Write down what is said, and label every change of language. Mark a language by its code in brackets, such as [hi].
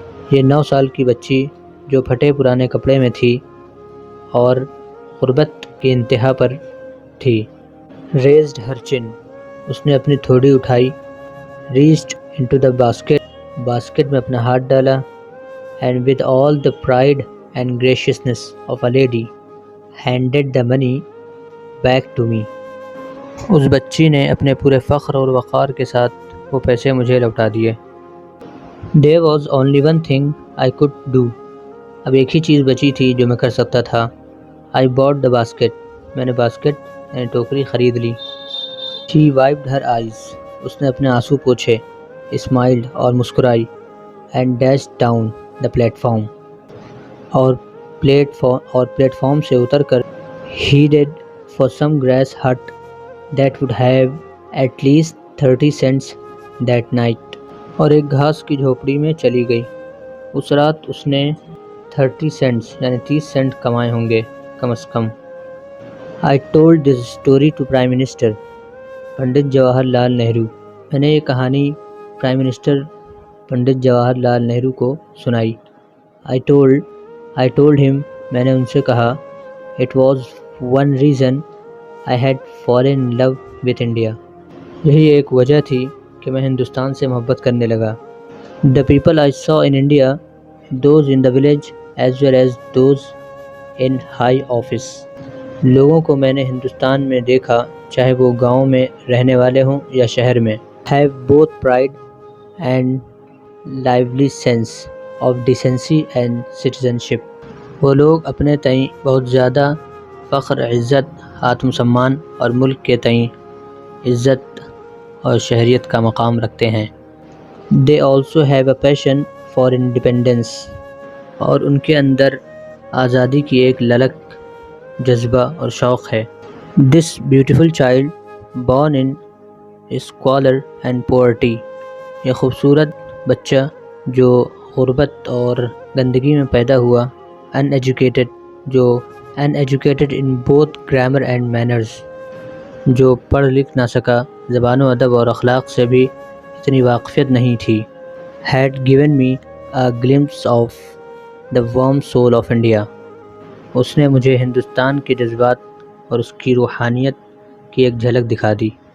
[ur] یہ 9 سال کی بچی جو پھٹے پرانے کپڑے میں تھی اور غربت کی انتہا پر تھی۔ [en] Raised her chin. [ur] اس نے اپنی تھوڑی اٹھائی۔ [en] Reached into the basket. [ur] Basket میں اپنا ہاتھ ڈالا [en] and with all the pride and graciousness of a lady handed the money back to me. [ur] اس بچی نے اپنے پورے فخر اور وقار کے ساتھ وہ پیسے مجھے لوٹا دیے۔ [en] There was only one thing I could do. [ur] اب ایک ہی چیز بچی تھی جو میں کر سکتا تھا۔ [en] I bought the basket. [ur] میں نے باسکٹ یعنی ٹوکری خرید لی۔ [en] She wiped her eyes. اس نے اپنے آنسو پوچھے۔ Smiled [ur] اور مسکرائی [en] and dashed down the platform. [ur] اور پلیٹ فارم سے اتر کر [en] headed for some grass hut that would have at least 30 cents that night. [ur] اور ایک گھاس کی جھوپڑی میں چلی گئی۔ اس رات اس نے 30 سینٹس یعنی 30 سینٹ کمائے ہوں گے کم از کم۔ [en] I told this story to Prime Minister. [ur] Pandit Jawahar Lal Nehru. میں نے یہ کہانی پرائم منسٹر پنڈت جواہر لال نہرو کو سنائی۔ [en] I told him. [ur] میں نے ان سے کہا [en] It was one reason I had fallen in love with India. [ur] یہی ایک وجہ تھی کہ میں ہندوستان سے محبت کرنے لگا۔ [en] The people I saw in India, those in the village as well as those in high office. [ur] لوگوں کو میں نے ہندوستان میں دیکھا چاہے وہ گاؤں میں رہنے والے ہوں یا شہر میں۔ [en] Have both pride and lively sense of decency and citizenship. [ur] وہ لوگ اپنے تئیں بہت زیادہ فخر، عزت، آتم سمان اور ملک کے تئیں عزت اور شہریت کا مقام رکھتے ہیں۔ [en] They also have a passion for independence. [ur] اور ان کے اندر آزادی کی ایک للک، جذبہ اور شوق ہے۔ [en] This beautiful child born in squalor and poverty. [ur] یہ خوبصورت بچہ جو غربت اور گندگی میں پیدا ہوا۔ [en] Uneducated. جو uneducated in both grammar and manners. [ur] جو پڑھ لکھ نہ سکا، زبان و ادب اور اخلاق سے بھی اتنی واقفیت نہیں تھی۔ Had given me a glimpse of the warm soul of India. اس نے مجھے ہندوستان کے جذبات اور اس کی روحانیت کی ایک جھلک دکھا دی۔